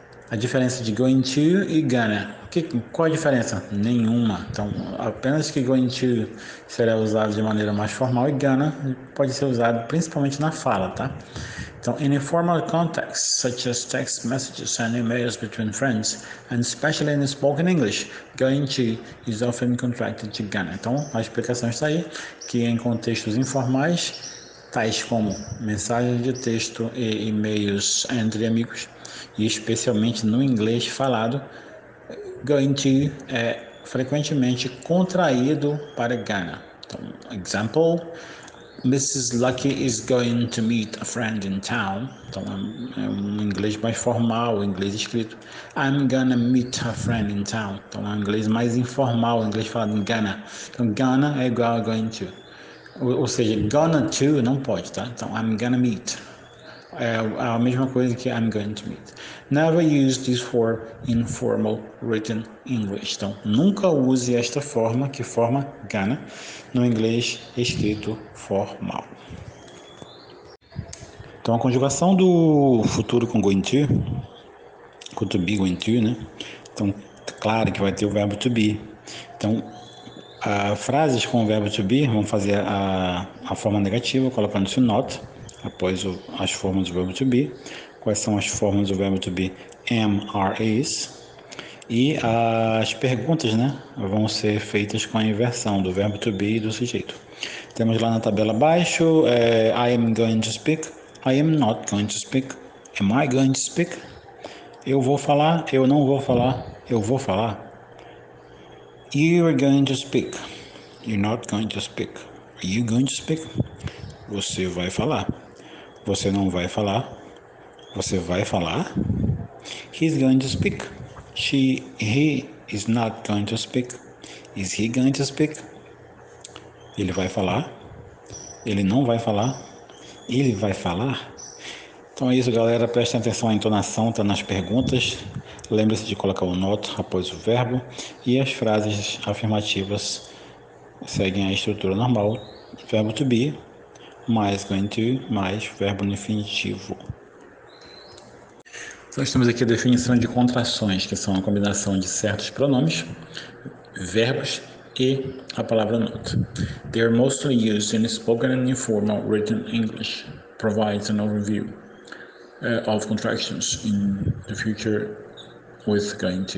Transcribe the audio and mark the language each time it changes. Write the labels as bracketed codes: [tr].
[pt] A diferença de going to e gonna. Qual a diferença? Nenhuma. Então, apenas que going to será usado de maneira mais formal e gonna pode ser usado principalmente na fala, tá? [en] Então, in informal contexts, such as text messages and emails between friends, and especially in spoken English, going to is often contracted to gonna. [pt] Então, a explicação está aí, que em contextos informais, tais como mensagens de texto e e-mails entre amigos, e especialmente no inglês falado, going to é frequentemente contraído para gonna. [en] Então, example, Mrs. Lucky is going to meet a friend in town. [pt] Então é um inglês mais formal, inglês escrito. [en] I'm gonna meet a friend in town. [pt] Então é um inglês mais informal, inglês falado em gonna. Então gonna é igual a going to. Ou seja, gonna to não pode, tá? [en] Então I'm gonna meet. [pt] É a mesma coisa que [en] I'm going to meet. Never use this for informal written English. [pt] Então, nunca use esta forma, que forma gonna, no inglês escrito formal. Então, a conjugação do futuro com going to be, going to, né? Então, claro que vai ter o verbo to be. Então, frases com o verbo to be, vamos fazer a forma negativa, colocando-se not, após as formas do verbo to be. Quais são as formas do verbo to be? Am, are, is. E as perguntas, né, vão ser feitas com a inversão do verbo to be e do sujeito. Temos lá na tabela abaixo, [en] I am going to speak, I am not going to speak, am I going to speak? [pt] Eu vou falar, eu não vou falar, eu vou falar. [en] You are going to speak. You're not going to speak. Are you going to speak? [pt] Você vai falar. Você não vai falar. Você vai falar. [en] He's going to speak. He is not going to speak. Is he going to speak? [pt] Ele vai falar. Ele não vai falar. Ele vai falar. Então é isso, galera. Prestem atenção à entonação, tá nas perguntas. Lembre-se de colocar o not após o verbo. E as frases afirmativas seguem a estrutura normal. Verbo to be, mais going to, mais verbo no infinitivo. Então, nós temos aqui a definição de contrações, que são a combinação de certos pronomes, verbos e a palavra not. [en] They are mostly used in spoken and informal written English. Provides an overview of contractions in the future with going to.